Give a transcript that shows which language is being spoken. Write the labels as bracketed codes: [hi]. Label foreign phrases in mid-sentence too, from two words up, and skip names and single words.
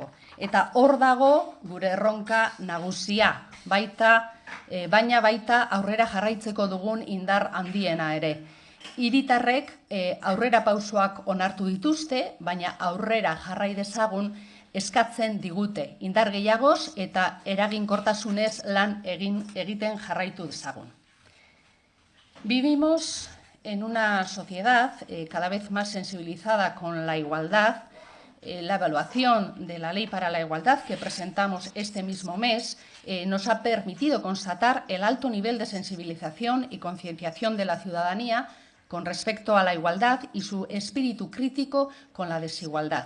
[eu] Eta hor dago gure erronka nagusia, baina baita aurrera jarraitzeko dugun indar handiena ere. Hiritarrek aurrera pausoak onartu dituzte, baina aurrera jarrai dezagun eskatzen digute indar gehiagoz eta eraginkortasunez lan egiten jarraitu dezagun. [es] Vivimos en una sociedad cada vez más sensibilizada con la igualdad. La evaluación de la Ley para la Igualdad que presentamos este mismo mes nos ha permitido constatar el alto nivel de sensibilización y concienciación de la ciudadanía con respecto a la igualdad y su espíritu crítico con la desigualdad.